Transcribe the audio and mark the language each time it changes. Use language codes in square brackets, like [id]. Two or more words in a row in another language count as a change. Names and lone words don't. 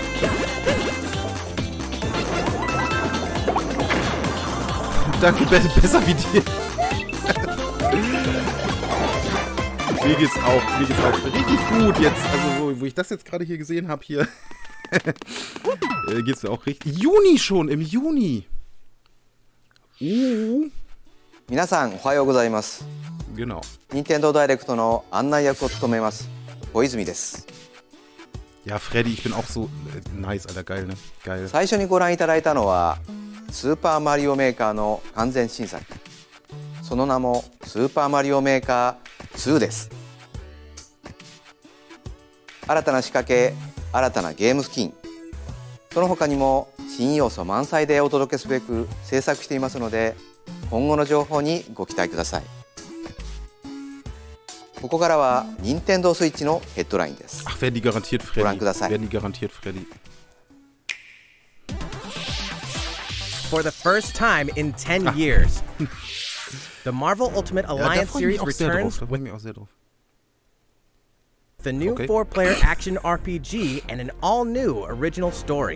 [de] Danke, besser wie dir. Mir geht's auch richtig gut jetzt. Also, wo ich das jetzt gerade hier gesehen habe, hier geht's mir auch richtig. Juni schon, im Juni. [ja] 皆さんおはようございます。 [de] Genau. [ja] 任天堂ダイレクトの案内役を務めます小泉です。 [de] Ja, Freddy, ich bin auch so nice, Alter, geil, ne? Geil. [ja] 最初にご覧いただいたのはスーパーマリオメーカーの完全新作。その名もスーパーマリオメーカー2です。新たな仕掛け、新たなゲームスキン、その他にも新要素満載でお届けすべく制作していますので、今後の情報にご期待ください。ここからは任天堂スイッチのヘッドラインです。 [de] Ach, werden die garantiert Freddy. [ja] ご覧ください。 [de] Werden die garantiert Freddy. [en] For the first time in 10 years, the Marvel Ultimate Alliance series returns with the new 4-player action RPG and an all-new original story.